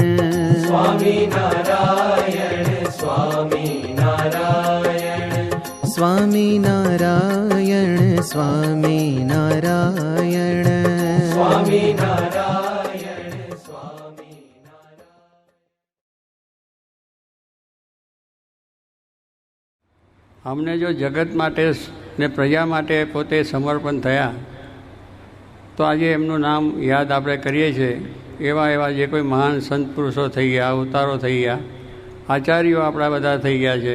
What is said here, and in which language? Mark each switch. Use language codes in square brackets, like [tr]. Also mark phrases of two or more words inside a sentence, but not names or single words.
[gu] स्वामी नारायण, स्वामी नारायण, स्वामी नारायण, स्वामी नारायण, स्वामी नारायण, स्वामी नारायण. અમને જો જગત માટે ને પ્રજા માટે પોતે સમર્પણ થયા, તો આજે એમનું નામ યાદ આપણે કરીએ છીએ. એવા જે કોઈ મહાન સંત પુરુષો થઈ ગયા, અવતારો થઈ ગયા, આચાર્યો આપણા બધા થઈ ગયા છે.